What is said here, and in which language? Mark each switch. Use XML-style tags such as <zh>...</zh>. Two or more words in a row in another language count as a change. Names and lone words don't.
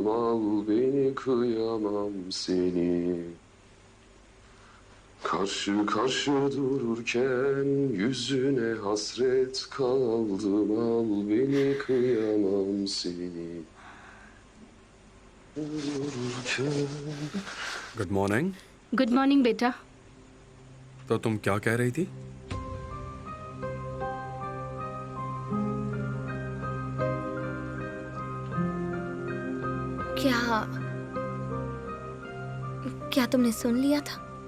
<tr>Al beni kıyamam seni. Karşı karşı dururken yüzüne hasret kaldım. Al beni kıyamam seni. Dururken...</tr> <en>Good morning. Good morning बेटा।</en> <hi>तो तुम क्या कह रही थी? क्या क्या तुमने सुन लिया था?</hi>